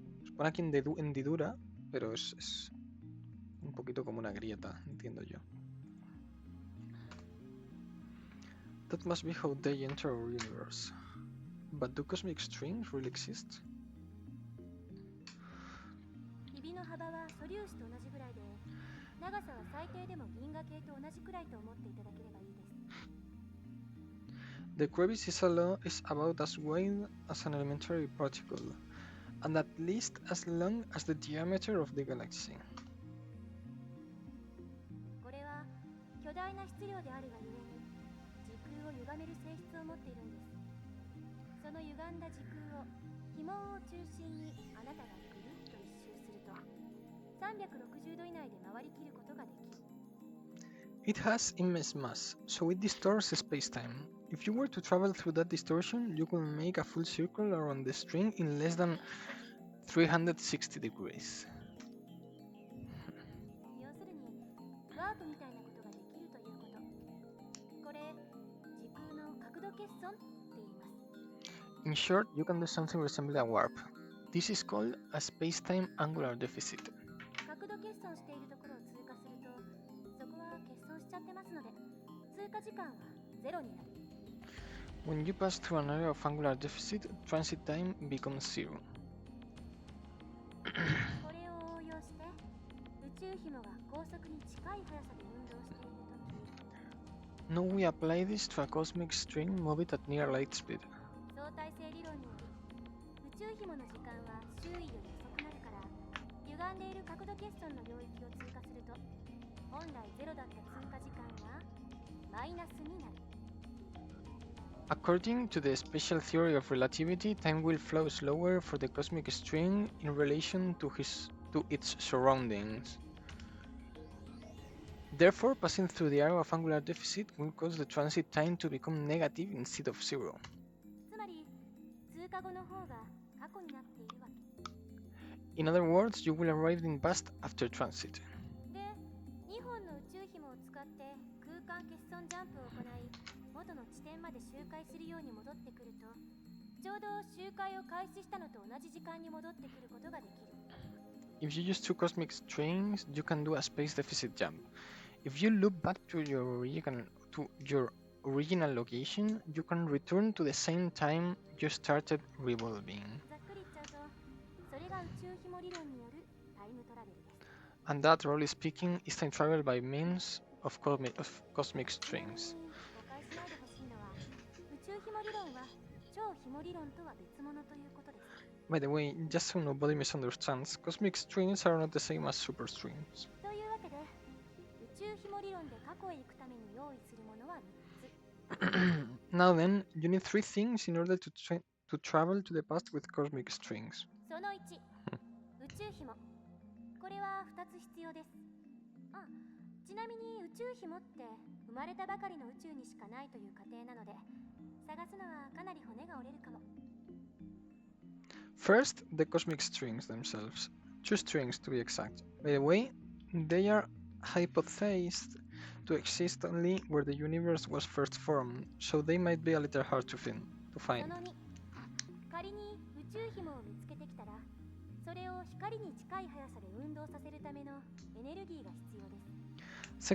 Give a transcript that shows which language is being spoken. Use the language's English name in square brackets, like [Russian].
[Spanish] Se pone aquí en hendidura, pero es un poquito como una grieta, entiendo yo. [English] That must be how they enter our universe. But do cosmic strings really exist? [Japanese] ひびの幅は素粒子と同じぐらいで長さは最低でも銀河系と同じくらいと思っていただければいいです。 [English] The crevice is about as wide as an elementary particle, and at least as long as the diameter of the galaxy. [Japanese] これは巨大な質量であるがゆえに時空を歪める性質を持っているんです。その歪んだ時空を紐を中心にあなたがぐるっと一周すると360度以内で回りきることができる。 [English] It has immense mass, so it distorts space-time. If you were to travel through that distortion, you could make a full circle around the string in less than 360 degrees. [Japanese] 要するにワープみたいなことができるということ。これ時空の角度欠損って言います。 [English] In short, you can do something resembling a warp. This is called a space-time angular deficit. [Japanese] 角度欠損しているところを通過するとそこは欠損しちゃってますので通過時間はゼロになる。 [English] When you pass through an area of angular deficit, transit time becomes zero. [Japanese] これを応用して宇宙紐が高速に近い速さで運動しているとき [English] Now we apply this to a cosmic string, move it at near light speed. [Japanese] 相対性理論により宇宙紐の時間は周囲より遅くなるから歪んでいる角度欠損の領域を通過すると本来ゼロだった通過時間がマイナスになる。 [English] According to the special theory of relativity, time will flow slower for the cosmic string in relation to its surroundings. Therefore, passing through the area of angular deficit will cause the transit time to become negative instead of zero. [Japanese] つまり通過後の方が過去になっているわけ。 [English] In other words, you will arrive in past after transit. [Japanese] で、2本の宇宙紐を使って空間欠損ジャンプを行い元の地点まで周回するように戻ってくるとちょうど周回を開始したのと同じ時間に戻ってくることができる。 [English] If you use two cosmic strings, you can do a space deficit jump. If you loop back to your original location, you can return to the same time you started revolving. [Japanese] ざっくり言っちゃうと、それが宇宙紐理論によるタイムトラベルです。 [English] And that, roughly speaking, is time travel by means of cosmic [Japanese] ちなみに [English] strings. [Japanese] 誤解しないでほしいのは、宇宙紐理論は超紐理論とは別物ということです。 [English] By the way, just so nobody misunderstands, cosmic strings are not the same as super strings. [Japanese] というわけで、宇宙紐理論で過去へ行くために用意するものは3つ。 [English] Now then, you need 3 things in order to travel to the past with cosmic strings. [Japanese] その1、宇宙紐。これは2つ必要です。あ、ちなみに宇宙紐って生まれたばかりの宇宙にしかないという過程なので、探すのはかなり骨が折れるかも。 [English] First, the cosmic strings themselves. 2 strings to be exact. By the way, they are hypothesized to exist only where the universe was first formed, so they might be a little hard to find. [Japanese] その2、仮に宇宙紐を見つけてきたら、それを光に近い速さで運動させるためのエネルギーが必要です。